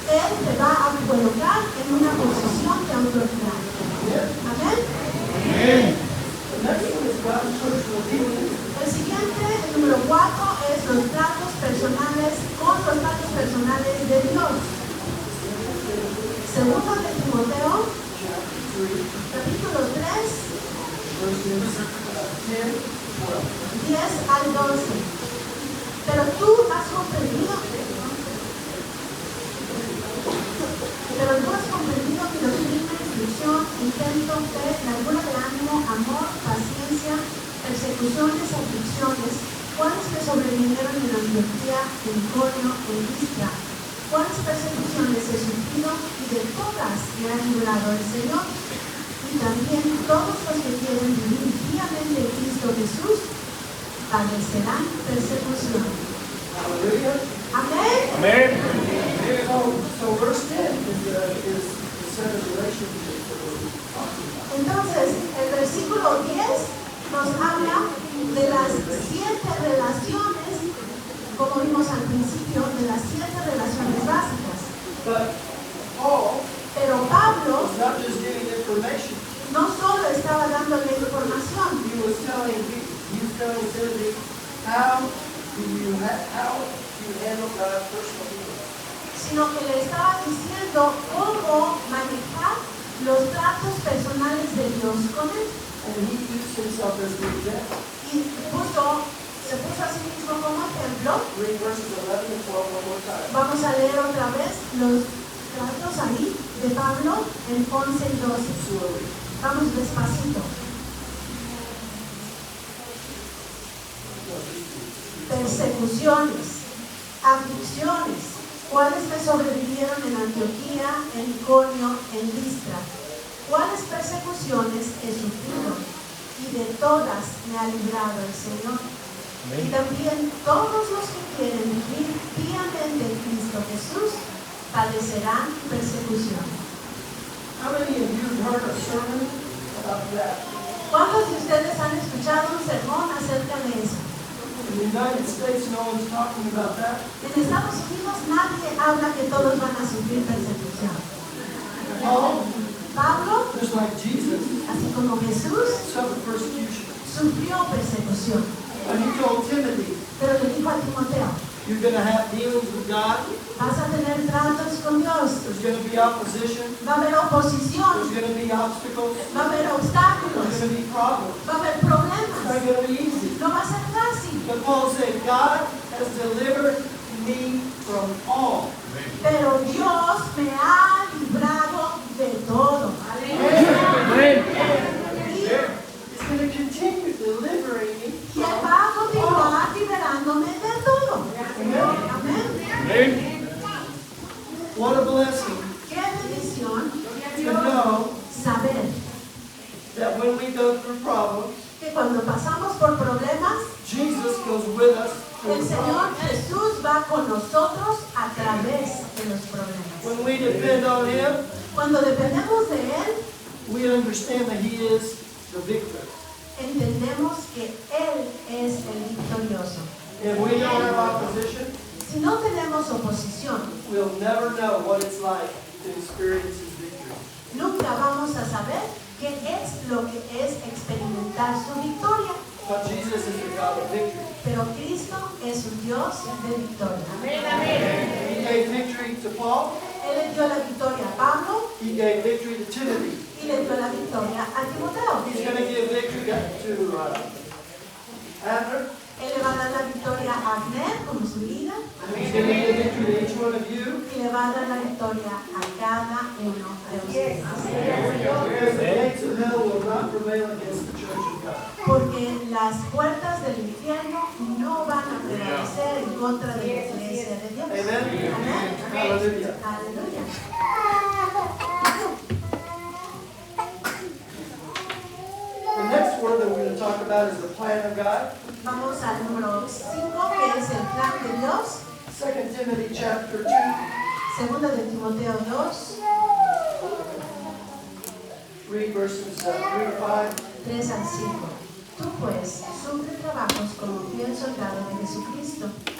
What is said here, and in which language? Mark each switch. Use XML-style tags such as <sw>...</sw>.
<es>Él te va a colocar en una posición de autoridad.</es> <en>Yeah.</en> <es>Amén.</es> <en>The next one is God's personal dealings.</en> <es>El siguiente, el número 4, es los tratos personales con los tratos personales de Dios. Segundo de Timoteo, Pero tú has comprendido mi doctrina, instrucción, intento, fe, largura de ánimo, amor, paciencia, persecuciones, aflicciones, cuáles que sobrevinieron en Antioquía, en Iconio, en Listra, cuáles persecuciones he sufrido y de todas me ha librado el Señor. Y también todos los que quieren vivir piamente en Cristo Jesús padecerán persecución.</es> <en>Hallelujah.</en> <es>Amén. Amén.</es> <en>So verse 10 is the set of relationships that we're talking about.</en> <es>Entonces, el versículo 10 nos habla de las 7 relaciones, como vimos al principio, de las 7 relaciones básicas.</es> <en>But Paul</en> <es>Pero Pablo</es> <en>was not just giving information.</en> <es>no solo estaba dándole información,</es> <en>He was telling Timothy how you handle God's personal dealings.</en> <es>sino que le estaba diciendo cómo manejar los tratos personales de Dios con él.</es> <en>And he used himself as the example.</en> <es>Y se puso a sí mismo como ejemplo.</es> <en>Read verses 11 and 12 one more time.</en> <es>Vamos a leer otra vez los tratos ahí de Pablo en 11 y 12.</es> <en>Slowly.</en> <es>Vamos despacito. Persecuciones, aflicciones, ¿Cuáles me sobrevivieron en Antioquía, en Iconio, en Listra? ¿Cuáles persecuciones he sufrido? Y de todas me ha librado el Señor. Y también todos los que quieren vivir piamente en Cristo Jesús padecerán persecución.</es> <en>How many of you have heard a sermon about that?</en> <es>¿Cuántos de ustedes han escuchado un sermón acerca de eso?</es> <en>In the United States, no one's talking about that.</en> <es>En Estados Unidos nadie habla que todos van a sufrir persecución.</es> <en>Paul,</en> <es>Pablo,</es> <en>just like Jesus,</en> <es>así como Jesús,</es> <en>suffered persecution.</en> <es>sufrió persecución.</es> <en>And he told Timothy,</en> <es>Pero le dijo a Timoteo,</es> <en>you're going to have dealings with God.</en> <es>vas a tener tratos con Dios,</es> <en>There's going to be opposition.</en> <es>va a haber oposición,</es> <en>There's going to be obstacles.</en> <es>va a haber</es> <en>There's</en> <es>obstáculos,</es> <en>going to be problems.</en> <es>va a haber</es> <en>It's not</en> <es>problemas,</es> <en>going to be easy.</en> <es>no va a ser fácil.</es> <en>But Paul said, God has delivered me from all.</en> <es>Pero Dios me ha librado de todo. Amén.</es> <en>He's going to continue delivering me.</en> <es>Y Él va a continuar liberándome de todo. Amén. Amén.</es> <en>What a blessing</en> <es>Qué bendición</es> <en>to know</en> <es>saber</es> <en>that when we go through problems,</en> <es>que cuando pasamos por problemas,</es> <en>Jesus goes with us through</en> <es>el</es> <en>the</en> <es>Señor</es> <en>problems.</en> <es>Jesús va con nosotros a través de los problemas.</es> <en>When we depend on Him,</en> <es>Cuando dependemos de Él,</es> <en>we understand that He is the victor.</en> <es>entendemos que Él es el victorioso.</es> <en>If we don't have opposition,</en> <es>Si no tenemos oposición,</es> <en>we'll never know what it's like to experience His victory.</en> <es>nunca vamos a saber qué es lo que es experimentar su victoria.</es> <en>But Jesus is the God of victory.</en> <es>Pero Cristo es un Dios de victoria.</es> <en>He gave victory to Paul.</en> <es>Él le dio la victoria a Pablo</es> <en>He gave victory to Timothy.</en> <es>y le dio la victoria a Timoteo.</es> <en>He's going to give victory to Abner.</en> <es>Él le va a dar la victoria a Abner como su líder</es> <en>He's going to give victory to each one of you.</en> <es>y le va a dar la victoria a cada uno de ustedes.</es> <en>Because the gates of hell will not prevail against the church of God.</en> <es>Porque las puertas del infierno no van a prevalecer en contra de la iglesia de Dios.</es> <en>Amen.</en> <es>Amén.</es> <en>Hallelujah.</en> <es>Aleluya.</es> <en>The next word that we're going to talk about is the plan of God.</en> <es>Vamos al número 5, que es el plan de Dios.</es> <en>2 Timothy chapter 2,</en> <es>Segunda de Timoteo 2,</es> <en>read verses 3 to 5.</en> <es>3 al 5. Tú pues, sufre trabajos como fiel soldado de Jesucristo.</es>